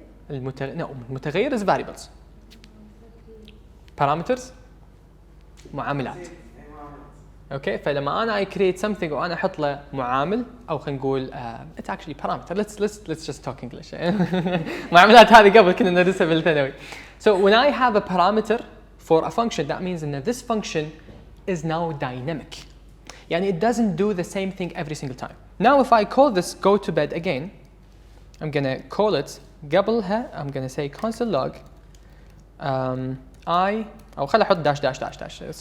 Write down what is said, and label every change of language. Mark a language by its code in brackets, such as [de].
[en] المتغير is variables. Parameters معاملات. [ar] Okay, فلما أنا [en] I create something [ar] وأنا أحط له معامل أو خلينا نقول [en] it's actually parameter. Let's just talk English. [ar] معاملات هذه قبل كنا ندرسها بالثانوي. [en] So when I have a parameter for a function, that means that this function is now dynamic. يعني it doesn't do the same thing every single time. Now if I call this go to bed again, I'm gonna call it [ar] قبلها [en] I'm gonna say console log I [ar] أو خلي أحط [en] dash dash dash dash.